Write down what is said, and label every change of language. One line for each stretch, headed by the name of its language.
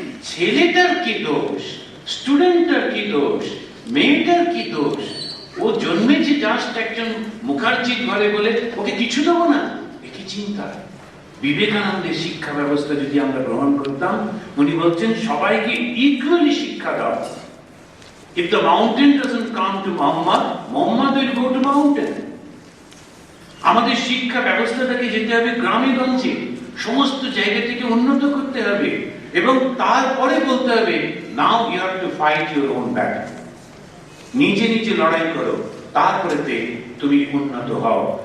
Bangla: ছেলেটার কি দোষ, স্টুডেন্টটার কি দোষ, মেয়েটার কি দোষ? ও জন্মেছে জাস্ট একজন মুখার্জির ঘরে বলে ওকে কিছু দেবো না, একই চিন্তা। বিবেকানন্দের শিক্ষা ব্যবস্থা যদি আমরা গ্রহণ করতাম, উনি বলছেন সবাইকে ইকুয়ালি শিক্ষা দাও।
English: If the mountain doesn't come to Muhammad, Muhammad will go to mountain.
Bangla: আমাদের শিক্ষা ব্যবস্থাটাকে যেতে হবে গ্রামে গঞ্জে, সমস্ত জায়গা থেকে উন্নত করতে হবে, এবং তারপরে বলতে হবে
English: Now you have to fight your own battle.
Bangla: নিজে নিজে লড়াই করো, তারপরে তুমি উন্নত হও।